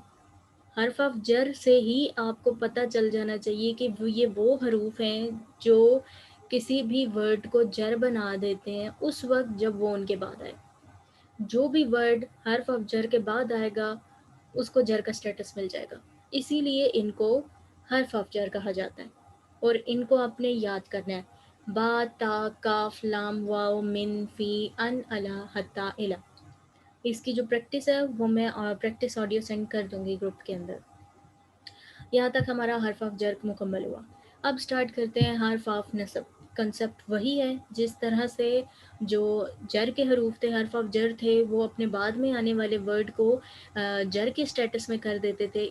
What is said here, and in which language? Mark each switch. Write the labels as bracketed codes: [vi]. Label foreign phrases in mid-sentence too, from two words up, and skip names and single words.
[ur] حرف آف جر سے ہی آپ کو پتہ چل جانا چاہیے کہ یہ وہ حروف ہیں جو کسی بھی ورڈ کو جر بنا دیتے ہیں اس وقت جب وہ ان کے بعد آئے. جو بھی ورڈ حرف آف جر کے بعد آئے گا اس کو جر کا اسٹیٹس مل جائے گا، اسی لیے ان کو حرف آف جر کہا جاتا ہے. اور ان کو آپ نے یاد کرنا ہے، [ar] با تا کاف لام واو من فی ان الا حتا الا. [ur] اس کی جو پریکٹس ہے وہ میں [en] practice audio send [ur] کر دوں گی گروپ کے اندر. یہاں تک ہمارا حرف آف جر مکمل ہوا. اب سٹارٹ کرتے ہیں حرف آف نصب. کنسپٹ وہی ہے جس طرح سے جو جر کے حروف تھے، حرف آف جر تھے، وہ اپنے بعد میں آنے والے ورڈ کو جر کے اسٹیٹس میں کر دیتے تھے.